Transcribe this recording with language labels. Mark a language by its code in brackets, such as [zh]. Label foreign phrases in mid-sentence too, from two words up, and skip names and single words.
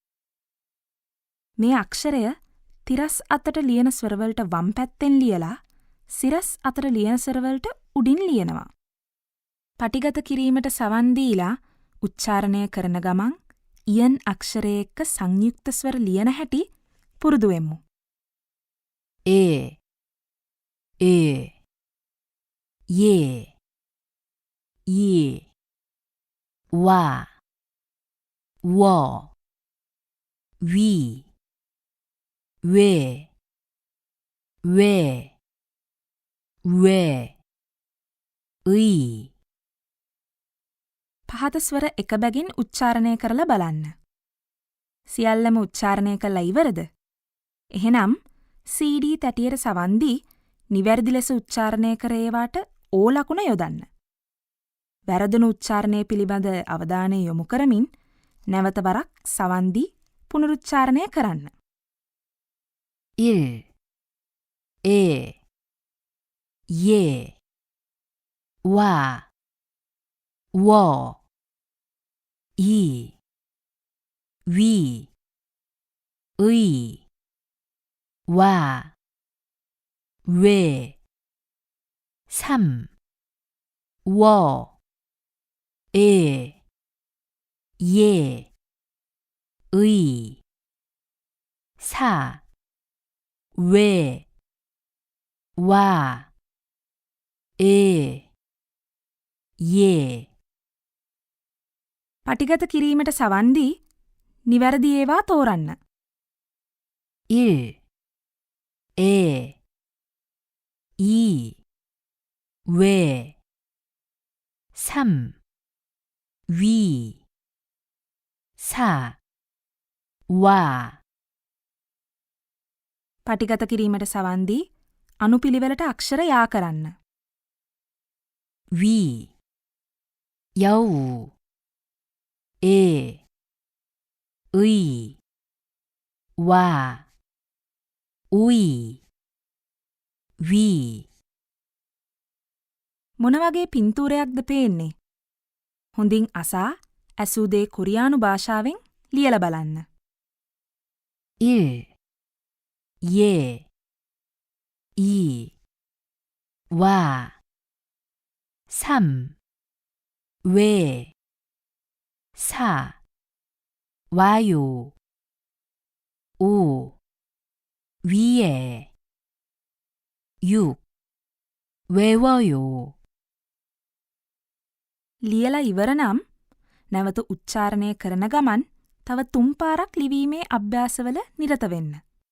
[si] මේ අක්ෂරය තිරස් අතට ලියන ස්වරවලට වම් පැත්තෙන් ලියලා සිරස් අතට ලියන ස්වරවලට උඩින් ලියනවා. පටිගත කිරීමට සවන් දීලා උච්චාරණය කරන ගමන් ඉයන් අක්ෂරය එක්ක සංයුක්ත ස්වර ලියන හැටි පුරුදු වෙමු. [ko] 예, 예, 와, 워, 위, 왜, 의. [si] පහත ස්වර එක බැගින් උච්චාරණය කරලා බලන්න. සියල්ලම උච්චාරණය කළා ඉවරද? එහෙනම් CD තැටියට සවන් දී නිවැරදි ලෙස උච්චාරණය කර ඒවාට ඕ ලකුණ යොදන්න. වැරදුණු උච්චාරණය පිළිබඳ අවධානය යොමු කරමින් නැවත වරක් සවන් දී පුනරුච්චාරණය කරන්න. [ko] 1, 예, 와, 워, 이, 위, 의, 와, 왜, 3, 워, 예, 의, 4, 왜, 와, [si] පටිගත කිරීමට සවන් දී නිවැරදි ඒවා තෝරන්න. [ko] 1, 2, 왜, 3, 위, 4, 와. [si] පටිගත කිරීමට සවන් දී අනුපිළිවෙලට අක්ෂර යා කරන්න. [ko] 위, 여우, 의, 와, 우이, 위. [si] මොන වගේ පින්තූරයක්ද පේන්නේ? හොඳින් අසා ඇසූ දේ කොරියානු භාෂාවෙන් ලියලා බලන්න. [ko] 1, 예, 2, 와, 3, 왜, 4, 와요, 5, 위에, 6, 외워요. [si] ලියලා ඉවර නම් නැවත උච්චාරණය කරන ගමන් තව 3 පාරක් ලිවීමේ අභ්‍යාසවල නිරත වෙන්න.